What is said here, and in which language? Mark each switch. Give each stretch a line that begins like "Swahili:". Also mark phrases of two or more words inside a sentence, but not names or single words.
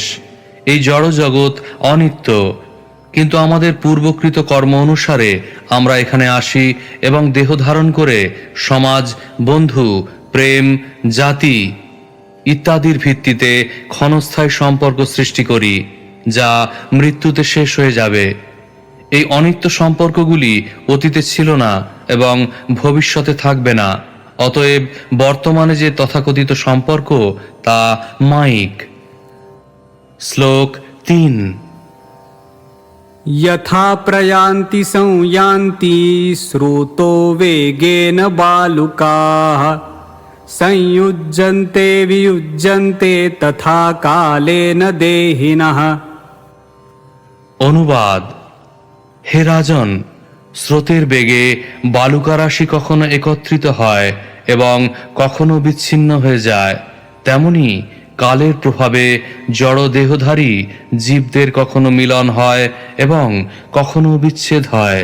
Bangla: এই জড় জগৎ অনিত্য, কিন্তু আমাদের পূর্বকৃত কর্ম অনুসারে আমরা এখানে আসি এবং দেহ ধারণ করে সমাজ, বন্ধু, প্রেম, জাতি ইত্যাদির ভিত্তিতে ক্ষণস্থায়ী সম্পর্ক সৃষ্টি করি, যা মৃত্যুতে শেষ হয়ে যাবে। এই অনিত্য সম্পর্কগুলি অতীতে ছিল না এবং ভবিষ্যতে থাকবে না। অতএব বর্তমানে যে তথাকথিত সম্পর্ক তা মায়িক। শ্লোক 3।
Sanskrit: यथा प्रयान्ति संयान्ति स्रोतो वेगेन बालुकाः संयुज्यन्ते वियुज्यन्ते तथा कालेन देहिनः।
Bangla: অনুবাদ। হে রাজন, স্রোতের বেগে বালুকারাশি কখনো একত্রিত হয় এবং কখনো বিচ্ছিন্ন হয়ে যায়, তেমনি কালের প্রভাবে জড় দেহধারী জীবদের কখনো মিলন হয় এবং কখনো বিচ্ছেদ হয়।